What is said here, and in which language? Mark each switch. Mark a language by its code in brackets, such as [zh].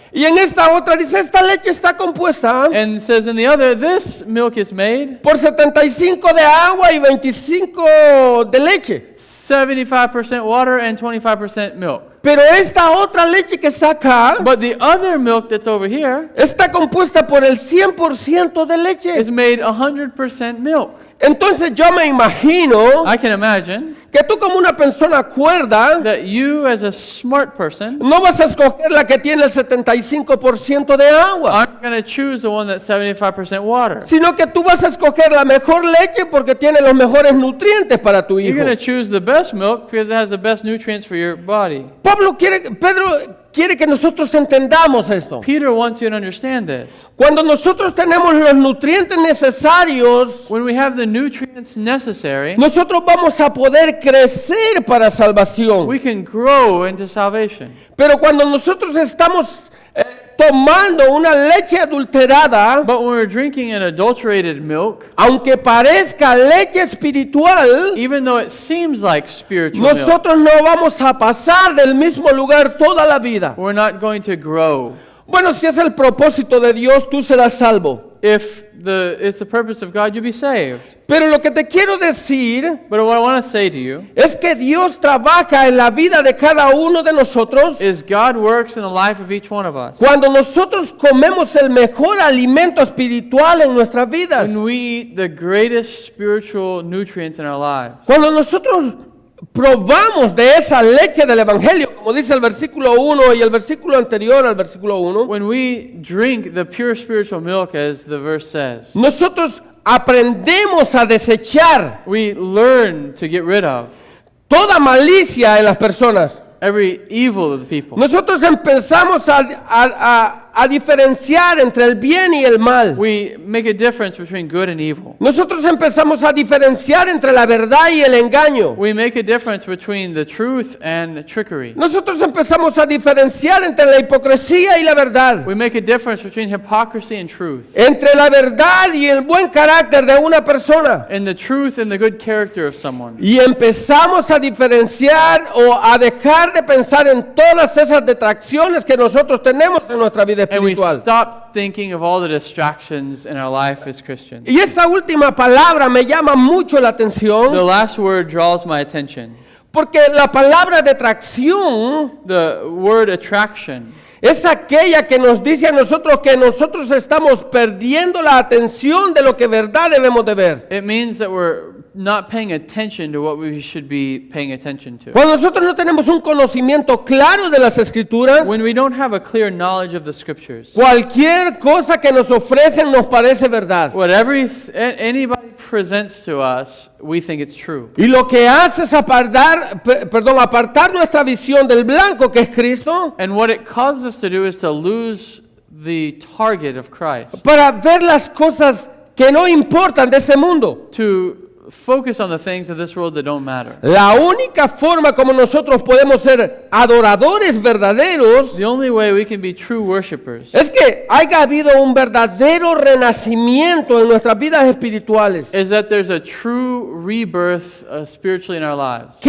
[es] Y en esta otra dice, esta leche está compuesta [en] And it says in the other, this milk is made [es] por 75 de agua y 25 de leche. [en] 75% water and 25% milk. [es] Pero esta otra leche que está acá [en] But the other milk that's over here [es] está compuesta por el 100% de leche. [en] is made 100% milk. [es] Entonces yo me imagino [en] I can imagine [es] que tú como una persona cuerda [en] that you as a smart person [es] no vas a escoger la que tiene el 75% de agua, [en] aren't going to choose the one that's 75% water. [es] sino que tú vas a escoger la mejor leche porque tiene los mejores nutrientes para tu [en] You're [es] hijo. [en] going to choose the best milk because it has the best nutrients for your body. [es] Pedro quiere que nosotros entendamos esto. [en] Peter wants you to understand this. [es] Cuando nosotros tenemos los nutrientes necesarios, [en] When we have the nutrients necessary, [es] nosotros vamos a poder crecer para salvación. [en] we can grow into salvation. [es] Pero cuando nosotros estamos tomando una leche adulterada, [en] But when we're drinking an adulterated milk, [es] aunque parezca leche espiritual, [en] even though it seems like spiritual milk, [es] nosotros no vamos a pasar del mismo lugar toda la vida. [en] we're not going to grow. [es] Bueno, si es el propósito de Dios, tú serás salvo. [en] If it's the purpose of God, you'll be saved. [es] Pero lo que te quiero decir [en] But what I want to say to you [es] es que Dios trabaja en la vida de cada uno de nosotros [en] is God works in the life of each one of us. [es] cuando nosotros comemos el mejor alimento espiritual en nuestras vidas. [en] When we eat the greatest spiritual nutrients in our lives. [es] Cuando nosotros probamos de esa leche del Evangelio, como dice el versículo 1 y el versículo anterior al versículo 1, [en] When we drink the pure spiritual milk, as the verse says, [es] nosotros aprendemos a desechar [en] we learn to get rid of [es] toda malicia en las personas. [en] every evil of the people. [es] Nosotros empezamos a diferenciar entre el bien y el mal. [en] We make a difference between good and evil. [es] Nosotros empezamos a diferenciar entre la verdad y el engaño. [en] We make a difference between the truth and trickery. [es] Nosotros empezamos a diferenciar entre la hipocresía y la verdad. [en] We make a difference between hypocrisy and truth. [es] Entre la verdad y el buen carácter de una persona. [en] And the truth and the good character of someone. [es] Y empezamos a diferenciar o a dejar de pensar en todas esas detracciones que nosotros tenemos en nuestra vida [en] And we [es] espiritual. [en] stop thinking of all the distractions in our life as Christians. [es] Y esta última palabra me llama mucho la [en] The [es] atención [en] last word draws my attention. [es] porque la palabra detracción [en] The word attraction [es] es aquella que nos dice a nosotros que nosotros estamos perdiendo la atención de lo que verdad debemos de ver. [en] it means that we're not paying attention to what we should be paying attention to. [es] Cuando nosotros no tenemos un conocimiento claro de las escrituras, [en] When we don't have a clear knowledge of the scriptures, [es] cualquier cosa que nos ofrecen nos parece verdad. [en] whatever anybody presents to us, we think it's true. [es] Y lo que hace es apartar nuestra visión del blanco que es Cristo [en] And what it causes us to do is to lose the target of Christ, [es] para ver las cosas que no importan de ese mundo. [en] to focus on the things of this world that don't matter. [es] La única forma como nosotros podemos ser adoradores verdaderos [en] The only way we can be true worshipers [es] es que haya habido un verdadero renacimiento en nuestras vidas espirituales. [en] is that there's a true rebirth spiritually in our lives,